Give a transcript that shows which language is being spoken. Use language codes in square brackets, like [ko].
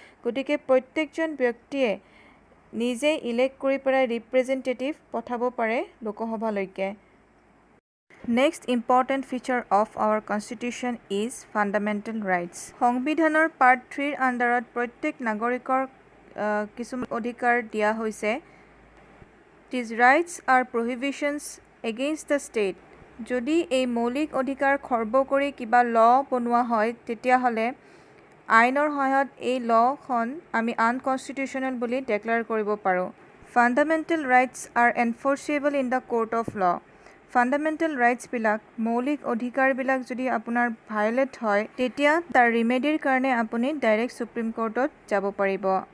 [as] গতিকে প্ৰত্যেকজন ব্যক্তিয়ে নিজে ইলেক্ট কৰি পেলাই ৰিপ্ৰেজেণ্টেটিভ পঠাব পাৰে লোকসভালৈকে। [en] Next important feature of our constitution is fundamental rights. [as] সংবিধানৰ পাৰ্ট 3ৰ আণ্ডাৰত প্ৰত্যেক নাগৰিকৰ কিছুমান অধিকাৰ দিয়া হৈছে। [en] These rights are prohibitions against the state. [as] যদি এই মৌলিক অধিকাৰ খৰ্ব কৰি কিবা ল' বনোৱা হয়, তেতিয়াহ'লে আইনৰ সহায়ত এই ল'খন আমি আনকনষ্টিটিউশ্যনেল বুলি ডেক্লেয়াৰ কৰিব পাৰোঁ। [en] Fundamental rights are enforceable in the court of law'. [as] Fundamental ৰাইটছবিলাক, মৌলিক অধিকাৰবিলাক যদি আপোনাৰ ভায়লেট হয়, তেতিয়া তাৰ ৰিমেডিৰ কাৰণে আপুনি ডাইৰেক্ট ছুপ্ৰিম কোৰ্টত যাব পাৰিব।